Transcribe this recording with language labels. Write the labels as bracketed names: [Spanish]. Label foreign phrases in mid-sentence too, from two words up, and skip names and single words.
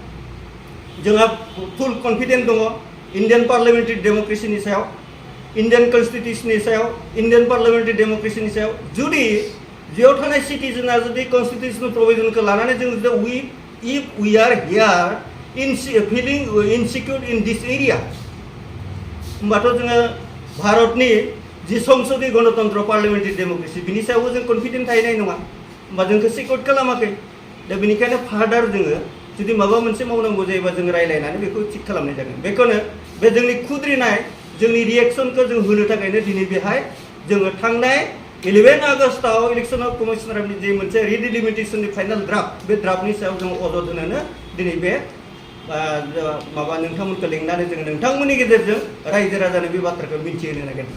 [Bodo] जोंहा [English] full confidence [Bodo] दङ [English] Indian parliamentary democracyनि [Bodo] सायाव [English] Indian constitutionनि [Bodo] सायाव [English] Indian parliamentary democracyनि [Bodo] सायाव जुदि बेयाव थानाय सिटिजेना जुदि [English] constitutional provisionखौ [Bodo] लानानै जों जुदि वी [English] if we are here feeling insecure in this area, [Bodo] होमबाथ' जोङो भारतनि जि संसदीय गणतन्त्र [English] parliamentary democracy [Bodo] बिनि सायावबो जों कनफिडेन्ट थाहैनाय नङा, होमबा जोंखौ सिकिउर खालामाखै। दा बेनिखायनो फार्दार जोङो जुदि माबा मोनसे मावनांगौ जायोबा जों रायलायनानै बेखौ थिक खालामनाय जागोन। बेखौनो बे जोंनि खुद्रिनाय जोंनि रिएक्सनखौ जों होनो थाखायनो दिनै बेहाय जोङो थांनाय 11 आगस्टआव इलेक्शन कमिशनारनि जे मोनसे रिडिलिमिटेशननि [English] final draft, [Bodo] बे ड्राफ्टनि सायाव जों अजद होनानै दिनै बे माबा नोंथांमोनखौ लिंनानै जों नोंथांमोननि गेजेरजों रायजो राजानो बे बाथ्राखौ मिन्थिहोनो नागिरदों।